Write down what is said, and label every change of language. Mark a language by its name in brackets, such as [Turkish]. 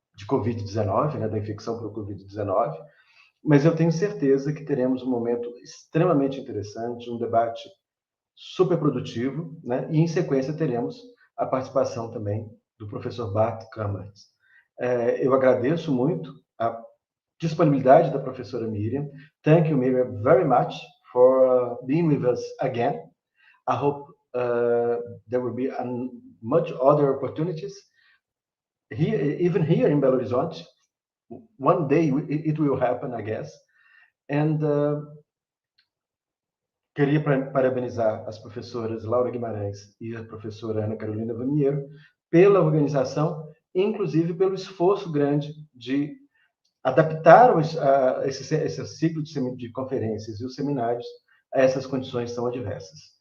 [Portuguese] Covid-19, né, da infecção por Covid-19, mas eu tenho certeza que teremos um momento extremamente interessante, um debate super produtivo, né? E em sequência teremos a participação também do professor Bart Kamertz. Eu agradeço muito a disponibilidade da professora Myria. [English] Thank you, Myria, very much for being with us again. I hope there will be much other opportunities here, even here in Belo Horizonte. One day it will happen, I guess. [Portuguese] And queria parabenizar as professoras Laura Guimarães e a professora Ana Carolina Vamiero pela organização, inclusive pelo esforço grande de adaptar esse ciclo de conferências e os seminários a essas condições tão adversas.